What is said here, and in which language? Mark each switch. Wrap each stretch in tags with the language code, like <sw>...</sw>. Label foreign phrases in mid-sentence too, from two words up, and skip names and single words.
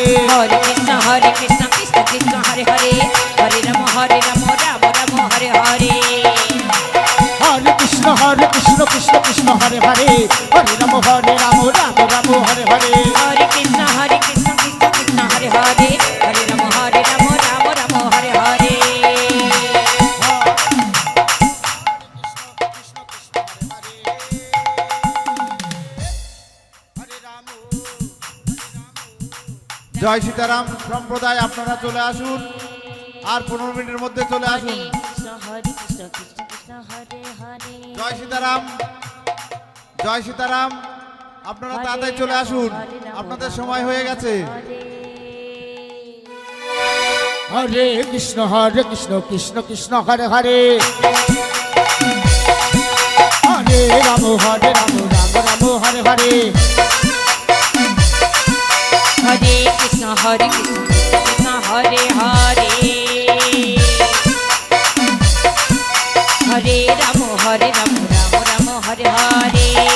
<sa>হরে কৃষ্ণ কৃষ্ণ কৃষ্ণ হরে হরে হরে রাম রাম রাম হরে হরে হরে কৃষ্ণ কৃষ্ণ কৃষ্ণ হরে হরে হরে রাম রাম রাম হরে হরে হরে কৃষ্ণ কৃষ্ণ কৃষ্ণ হরে হরে হরে রাম রাম রাম হরে হরে</sa> <bn>জয় সীতারাম সম্প্রদায় আপনারা চলে আসুন, আর 15 মিনিটের মধ্যে চলে আসুন।</bn> <sa>হরে কৃষ্ণ কৃষ্ণ কৃষ্ণ হরে হরে</sa> <bn>জয় সীতারাম, জয় সীতারাম, আপনারা তাড়াতাড়ি চলে আসুন, আপনাদের সময় হয়ে গেছে।</bn> <sa>হরে কৃষ্ণ কৃষ্ণ কৃষ্ণ হরে হরে হরে রাম রাম রাম হরে হরে হরে কৃষ্ণ কৃষ্ণ হরে হরে হরে রাম রাম রাম হরে হরে</sa>